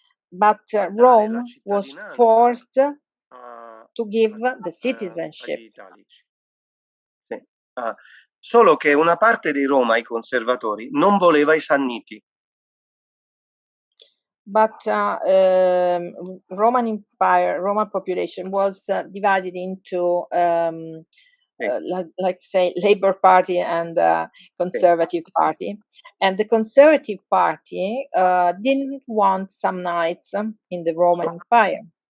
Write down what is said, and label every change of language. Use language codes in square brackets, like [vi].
[en] But Rome was forced to give the citizenship. [it] agli italici. Sì. Solo che una parte di Roma, i conservatori, non voleva i Sanniti. [en] But Roman Empire, Roman population was divided into, like say, Labour Party and Conservative Party. And the Conservative Party didn't want Samnites in the Roman Empire.